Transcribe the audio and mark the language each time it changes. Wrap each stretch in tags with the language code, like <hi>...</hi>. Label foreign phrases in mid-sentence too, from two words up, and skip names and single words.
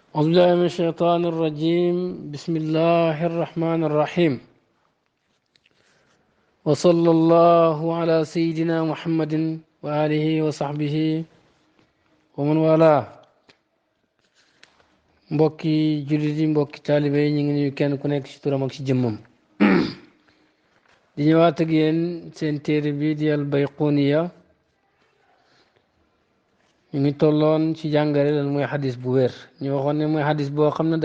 <ar>أعوذ بالله من الشيطان الرجيم بسم الله الرحمن الرحيم وصلى الله على سيدنا محمد وآله وصحبه ومن والاه</ar> <wo>mbokki jullit yi mbokki taalibe yi ñu ngi nuyu kenn ku nekk ci turam ak ci jëmmam di ñëwaat ak yéen seen téere bi di al bayquniya ñu ngi tolloon ci jàngale lan mooy xadis bu wér ñu waxoon ne mooy xadis boo xam ne</wo>